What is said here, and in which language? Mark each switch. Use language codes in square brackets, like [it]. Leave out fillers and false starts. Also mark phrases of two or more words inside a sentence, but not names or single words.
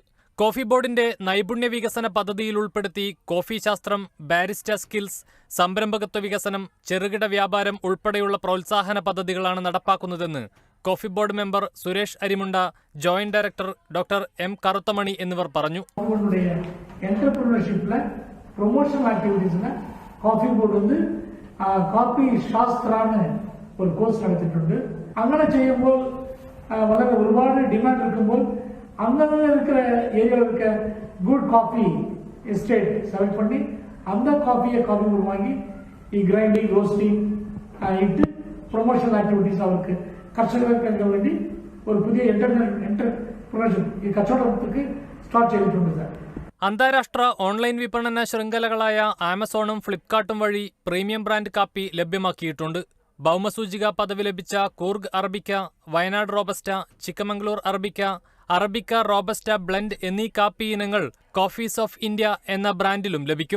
[ml] കോഫി ബോർഡിന്റെ നൈപുണ്യ വികസന പദ്ധതിയിൽ ഉൾപ്പെടുത്തി കോഫി ശാസ്ത്രം, [en] barista skills, [ml] സംരംഭകത്വ വികസനം, ചെറുകിട വ്യാപാരം ഉൾപ്പെടെയുള്ള പ്രോത്സാഹന പദ്ധതികളാണ് നടപ്പാക്കുന്നതെന്ന് കോഫി ബോർഡ് മെമ്പർ സുരേഷ് അരിമുണ്ട, ജോയിന്റ് ഡയറക്ടർ ഡോക്ടർ എം കറുത്തമണി എന്നിവർ പറഞ്ഞു. [en] promotion activities [ml] കോഫി ബോർഡ് കോഫി ശാസ്ത്രാണ് ഒരു കോഴ്സ് നടത്തിയിട്ടുണ്ട്. അങ്ങനെ ചെയ്യുമ്പോൾ വളരെ ഒരുപാട് ഡിമാൻഡ് ഇരിക്കുമ്പോൾ [ta] அங்கே இருக்கிற ஏரியாவில் இருக்க [en] good coffee estate select [ta] பண்ணி அந்த காஃபி போர்டு வாங்கி [en] grinding roasting [ta] இட்டு [en] promotion activities [ta] அவருக்கு கர்ஷகர்களுக்கு வேண்டி ஒரு புதிய [ml] എന്റർപ്രണർഷിപ്പ് ഈ കച്ചവടത്തിലേക്ക് സ്റ്റാർട്ട് ചെയ്തിട്ടുണ്ട് സാർ. അന്താരാഷ്ട്ര ഓൺലൈൻ വിപണന ശൃംഖലകളായ ആമസോണും ഫ്ലിപ്കാർട്ടും വഴി [en] premium brand [ml] കാപ്പി ലഭ്യമാക്കിയിട്ടുണ്ട്. ഭൗമസൂചിക പദവി ലഭിച്ച കൂർഗ് അറബിക്ക, വയനാട് റോബസ്റ്റ, ചിക്കമംഗ്ലൂർ അറബിക്ക, അറബിക്ക റോബസ്റ്റ ബ്ലെൻഡ് എന്നീ കാപ്പി ഇനങ്ങൾ കോഫീസ് ഓഫ് ഇന്ത്യ എന്ന ബ്രാൻഡിലും ലഭിക്കും.